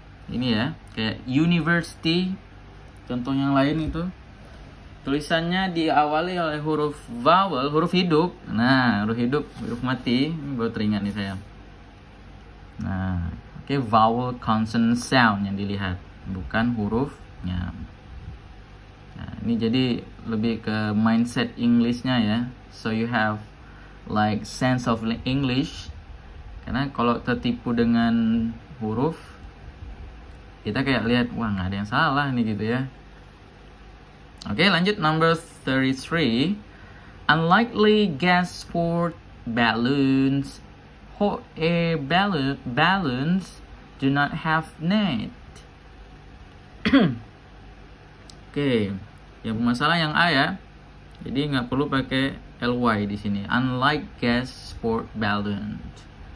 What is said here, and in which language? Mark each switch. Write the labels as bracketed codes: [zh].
[id] Ini ya, kayak university. Contoh yang lain itu tulisannya diawali oleh huruf vowel, huruf hidup. Nah, huruf hidup, huruf mati. Ini baru teringat nih saya. Nah, oke, vowel, consonant, sound yang dilihat, bukan hurufnya. Nah, ini jadi lebih ke mindset Englishnya ya. [en] So you have like sense of English. [id] Karena kalau tertipu dengan huruf, kita kayak lihat, wah nggak ada yang salah nih gitu ya. Oke, lanjut number 33. [en] Unlikely gas sport balloons. Hot air balloons do not have net. [id] Oke, yang bermasalah yang A ya. Jadi nggak perlu pakai ly di sini. [en] Unlike gas sport balloons.